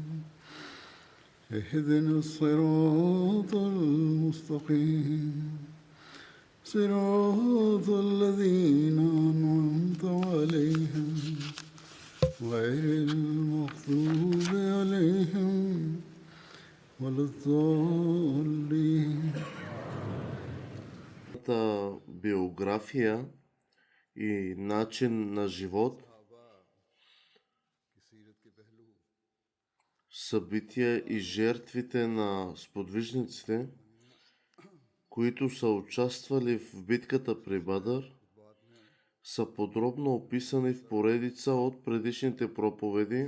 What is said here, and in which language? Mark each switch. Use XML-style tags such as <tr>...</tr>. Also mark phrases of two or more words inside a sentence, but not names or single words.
<ar>اهدنا الصراط المستقيم صراط الذين أنعمت عليهم غير المغضوب عليهم ولا الضالين.</ar> <bg>Биография и начин на живот, събития и жертвите на сподвижниците, които са участвали в битката при Бадър, са подробно описани в поредица от предишните проповеди.</bg>